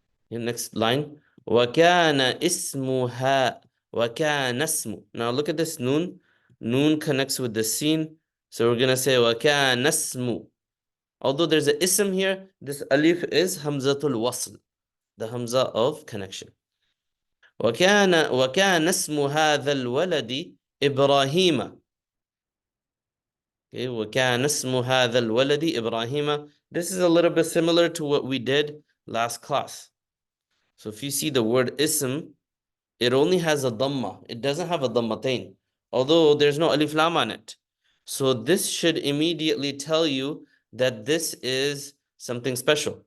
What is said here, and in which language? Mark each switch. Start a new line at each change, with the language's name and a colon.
English: Next line.
Arabic: وَكَانَ اسْمُهَا وَكَانَ اسْمُ.
English: Now look at this noon. Noon connects with the sin. So we're going to say
Arabic: وَكَانَ اسْمُ.
English: Although there's an ism here, this alif is hamzatul wasl, the hamza of connection.
Arabic: وكان اسم هذا الولد إبراهيم. Okay, وكان اسم هذا الولد إبراهيم.
English: This is a little bit similar to what we did last class. So if you see the word ism, it only has a dhamma. It doesn't have a dhammatain, although there's no alif lam on it. So this should immediately tell you that this is something special.